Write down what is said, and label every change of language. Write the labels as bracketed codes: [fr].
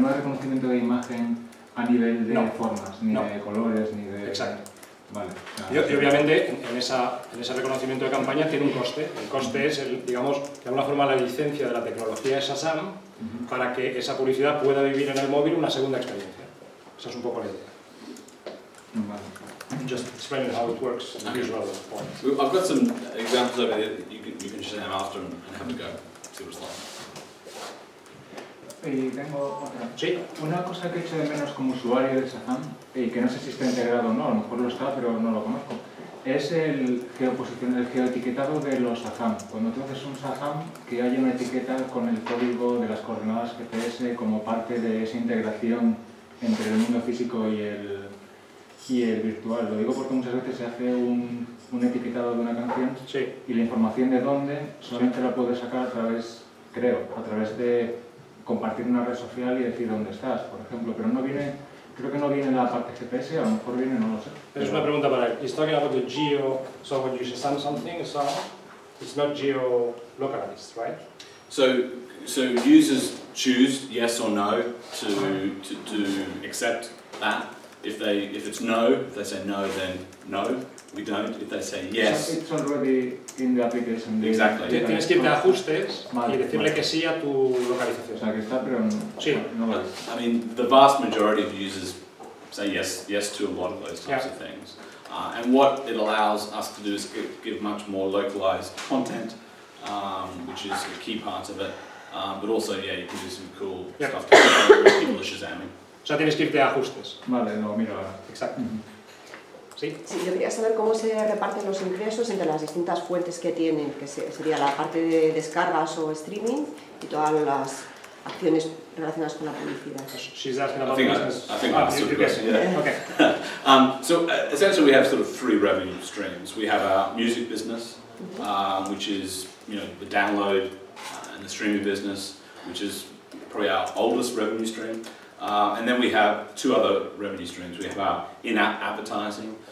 [es] No hay reconocimiento de imagen a nivel de formas, ni de colores, ni de... Exacto. Vale. Y obviamente en ese reconocimiento de campaña tiene un coste. El coste es, digamos, de alguna forma la licencia de la tecnología de Shazam para que esa publicidad pueda vivir en el móvil una segunda experiencia. Esa es un poco la idea. Vale. [en] Just explaining how it works in visual form. I've got some examples over there that you can Shazam after and have a go. See what it's like. [es] Y tengo otra. Sí. Una cosa que echo de menos como usuario de Shazam, y que no sé si está integrado o no, a lo mejor lo está, pero no lo conozco, es el geoetiquetado de los Shazam. Cuando tú haces un Shazam, que haya una etiqueta con el código de las coordenadas GPS como parte de esa integración entre el mundo físico y el virtual. Lo digo porque muchas veces se hace un etiquetado de una canción y la información de dónde solamente la puedes sacar a través, creo, a través de compartir una red social y decir dónde estás, por ejemplo, pero no viene Creo que no viene en la parte GPS, a lo mejor viene, no lo sé. Es una pregunta para él. [en] He's talking about the geo, so when you Shazam something, it's not geo-localized, right? So users choose yes or no to accept that. If it's no, if they say no, then no, we don't. If they say yes, it's already in the application. Exactly. [es] Tienes que irte a ajustes y decirle que sí a tu localización. O sea, que está, pero sí. No vale. [en] I mean, the vast majority of users say yes to a lot of those types of things. And what it allows us to do is give much more localized content, which is a key part of it. But also, yeah, you can do some cool stuff to people are Shazamming. [es] O sea, tienes que irte a ajustes. Vale, lo miro ahora. Exacto. ¿Sí? Sí, yo quería saber cómo se reparten los ingresos entre las distintas fuentes que tienen, que sería la parte de descargas o streaming y todas las acciones relacionadas con la publicidad. [en] She's asking about I think I answered the question, yeah. Okay. So essentially we have sort of three revenue streams. We have our music business, which is the download and the streaming business, which is probably our oldest revenue stream. And then we have two other revenue streams. We have our in-app advertising.